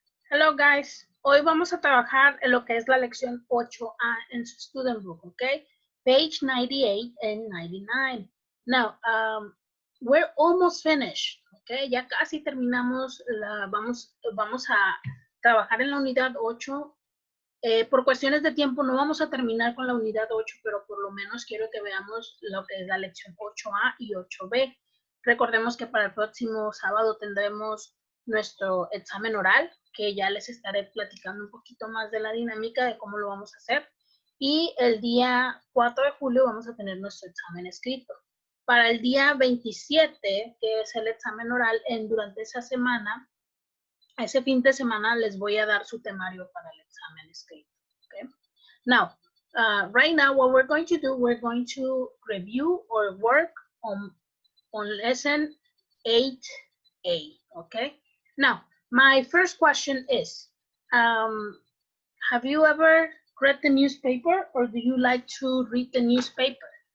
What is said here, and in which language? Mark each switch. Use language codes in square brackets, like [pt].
[en] Hello guys, [es] hoy vamos a trabajar en lo que es la lección 8A en su student book, [en] okay? Page 98 and 99. Now, we're almost finished, okay? [es] Ya casi terminamos, vamos a trabajar en la unidad 8. Por cuestiones de tiempo no vamos a terminar con la unidad 8, pero por lo menos quiero que veamos lo que es la lección 8A y 8B. Recordemos que para el próximo sábado tendremos nuestro examen oral, que ya les estaré platicando un poquito más de la dinámica de cómo lo vamos a hacer. Y el día 4 de julio vamos a tener nuestro examen escrito. Para el día 27, que es el examen oral, durante esa semana, ese fin de semana les voy a dar su temario para el examen escrito. [en] Okay? Now, right now, what we're going to do, we're going to review or work on lesson 8A. Okay? Now, my first question is, have you ever read the newspaper, or do you like to read the newspaper?